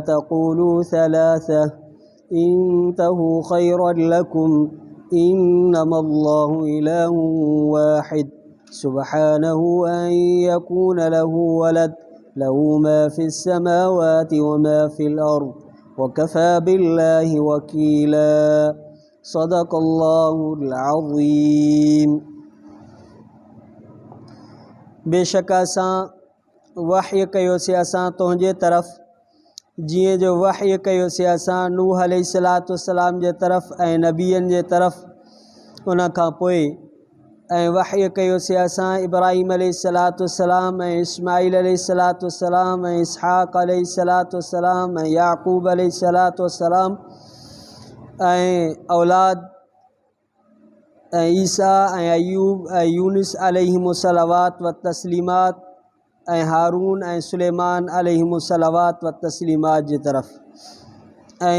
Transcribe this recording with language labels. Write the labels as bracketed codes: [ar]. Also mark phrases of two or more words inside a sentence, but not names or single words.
[ar] تقولوا ثلاثة انتهوا خيرا لكم إنما الله إله واحد سبحانه أن يكون له ولد له ما في السماوات وما في الأرض وكفى بالله وكيلا صدق الله العظيم. [sd] बेशक असां वहय कयोसीं असां तुंहिंजे तरफ़ जीअं जो वहय कयोसीं असां नूह अलैहिस्सलाम जे तरफ़ ऐं नबियनि जे तरफ़ उन खां पोइ ऐं वहय कयोसीं असां इब्राहिम अलैहिस्सलाम ऐं इस्माईल अलैहिस्सलाम ऐं इसहाक़ अलैहिस्सलाम ऐं याक़ूब अलैहिस्सलाम ऐं औलाद ऐं ईसा ऐं अयूब ऐं यूनुस [ar] عليهم الصلوات والتسليمات [sd] ऐं हारून ऐं सुलेमान [ar] عليهم الصلوات والتسليمات [sd] जी तरफ़ ऐं